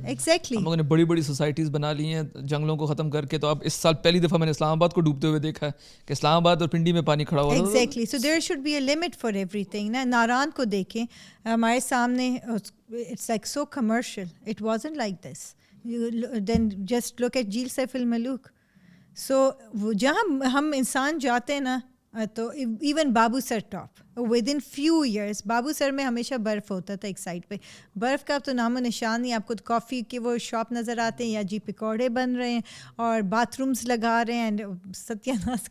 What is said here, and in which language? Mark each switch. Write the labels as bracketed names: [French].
[English] exactly, [Urdu] ہم لوگوں نے بڑی بڑی سوسائٹیز بنا لی ہیں جنگلوں کو ختم کر کے. تو اب اس سال پہلی دفعہ میں نے اسلام آباد کو ڈوبتے ہوئے دیکھا ہے کہ اسلام آباد اور پنڈی میں پانی کھڑا ہوا ہے. [English] Exactly, so there should be a limit for everything نا. [Urdu] ناران کو دیکھیں ہمارے سامنے, [English] it's like so commercial. It wasn't like this. Then just look at jheel Saif ul Malook. [Urdu] So جہاں ہم انسان جاتے ہیں نا, تو [English] even Babusar top with in few years, [Urdu] بابو سر میں ہمیشہ برف ہوتا تھا ایک سائڈ پہ. برف کا تو نام و نشان نہیں. آپ کو کافی کے وہ شاپ نظر آتے ہیں, یا جی پکوڑے بن رہے ہیں اور باتھ رومس لگا رہے ہیں, ستیہ ناس.